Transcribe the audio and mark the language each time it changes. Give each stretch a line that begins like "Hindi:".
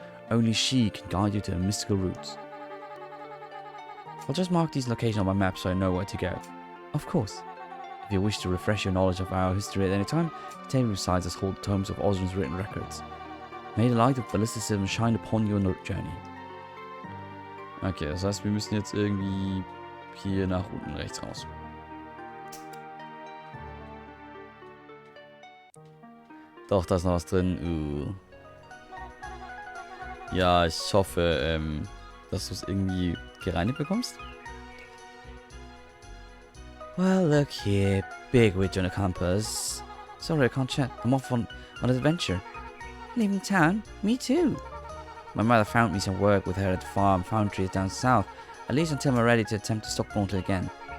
English: Only she can guide you to the mystical roots. I'll just mark these locations on my map so I know where to go. Of course. If you wish to refresh your knowledge of our history at any time, the table beside us holds tomes of Osrin's written records. May the light of ballisticism shine upon your journey.
German: Okay, das heißt, wir müssen jetzt irgendwie hier nach unten rechts raus. Doch, da ist noch was drin. Ja, ich hoffe, dass du es irgendwie gereinigt bekommst.
English: Well, look here, big witch on a campus. Sorry, I can't chat. I'm off on an adventure. Leaving town? Me too. My mother found me some work with her at the farm foundry down south, at least until I'm ready to attempt the Stock Gauntlet again.